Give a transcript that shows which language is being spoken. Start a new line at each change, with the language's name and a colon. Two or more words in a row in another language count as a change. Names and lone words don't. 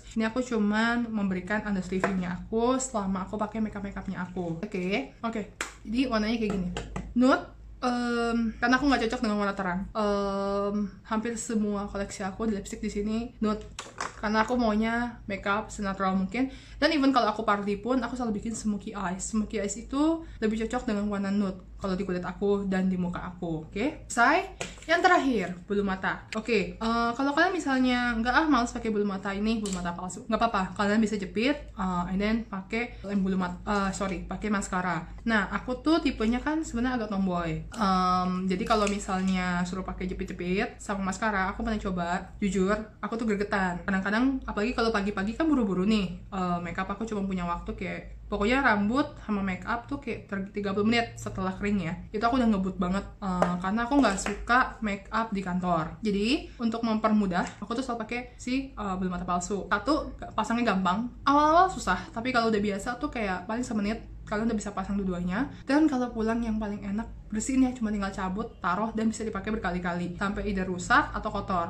Indonesian: Ini aku cuman memberikan
English: honest reviewnya
Indonesian: aku selama aku pakai makeupnya aku. Oke. Jadi warnanya kayak gini, nude. Karena aku nggak cocok dengan warna terang. Hampir semua koleksi aku di lipstick di sini nude, karena aku maunya makeup senatural mungkin. Dan even kalau aku party pun aku selalu bikin
English: smoky eyes. Smoky eyes
Indonesian: itu lebih cocok dengan warna nude. kalau di kulit aku dan di muka aku. Oke, selesai. Yang terakhir, bulu mata. Oke, kalau kalian misalnya nggak males pakai bulu mata ini, bulu mata palsu, nggak apa-apa. Kalian bisa jepit,
English: and then
Indonesian: pakai lem bulu mata, pakai maskara. Nah, aku tuh tipenya kan sebenarnya agak tomboy. Jadi kalau misalnya suruh pakai jepit-jepit sama maskara, aku pernah coba. Jujur, aku tuh gregetan. Kadang-kadang, apalagi kalau pagi-pagi kan buru-buru nih, makeup aku cuma punya waktu kayak pokoknya rambut sama make up tuh kayak 30 menit setelah kering ya. Itu aku udah ngebut banget karena aku nggak suka make up di kantor. Jadi untuk mempermudah, aku tuh selalu pakai si bulu mata palsu. Satu, pasangnya gampang. Awal-awal susah, tapi kalau udah biasa tuh kayak paling semenit kalian udah bisa pasang dua-duanya. Dan kalau pulang yang paling enak, bersihin ya, cuma tinggal cabut, taruh, dan bisa dipakai berkali-kali sampai either rusak atau kotor.